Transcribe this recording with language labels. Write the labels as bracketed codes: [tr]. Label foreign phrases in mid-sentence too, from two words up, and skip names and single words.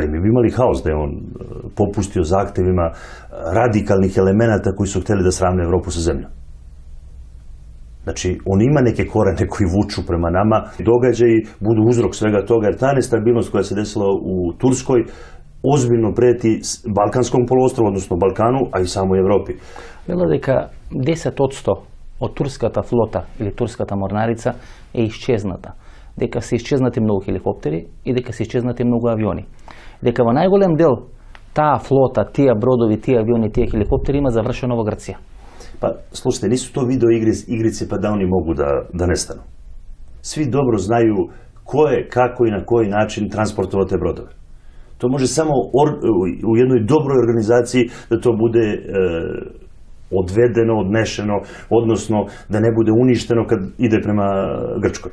[sr] Mi bi imali haos da je on popustio zahtevima radikalnih elemenata koji su hteli da sravne Evropu sa zemljom. Znači, on ima neke korene koji vuču prema nama. Događaji budu uzrok svega toga, jer ta nestabilnost koja se desila u Turskoj ozbiljno preti Balkanskom poluostrvu, odnosno Balkanu, a i samoj Evropi. [mk] Вела дека 10% од турската флота или турската морнарица е исчезната. Дека се исчезнати многу хеликоптери и дека се исчезнати многу авиони. Дека во најголем дел таа флота, тие бродови, тие авиони, тие хеликоптери има завршено во Грција. [sr] Pa, slušajte, nisu to video igrice pa da oni mogu da nestanu. Svi dobro znaju ko je, kako i na koji način transportovao te brodove. To može samo u jednoj dobroj organizaciji da to bude odvedeno, odnešeno, odnosno da ne bude uništeno kad ide prema Grčkoj.